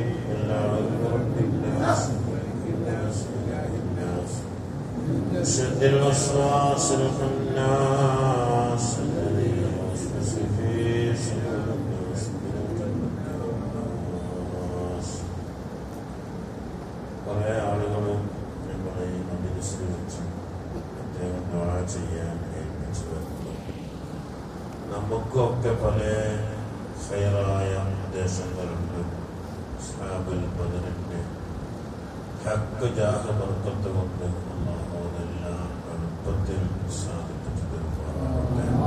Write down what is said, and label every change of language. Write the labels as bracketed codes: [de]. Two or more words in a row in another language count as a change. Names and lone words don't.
[ar] قل أعوذ برب الناس ملك الناس إله الناس من شر الوسواس الخناس الذي يوسوس في صدور الناس من الناس. [ml] കുറേ ആളുകൾ നമ്മളെ ഈ മജ്‌ലിസിൽ വെച്ച് പ്രത്യേകം ദുആ ചെയ്യാൻ ഏൽപ്പിച്ചു വരുന്നു. നമുക്കൊക്കെ പല ഖൈറായ ഉദ്ദേശങ്ങളുണ്ട്. [ar] أصحاب بدر حق جاه بركة [ml] കൊണ്ട് അല്ലാഹു അതെല്ലാം എളുപ്പത്തിൽ സാധിപ്പിച്ചു തരുമാറാകട്ടെ.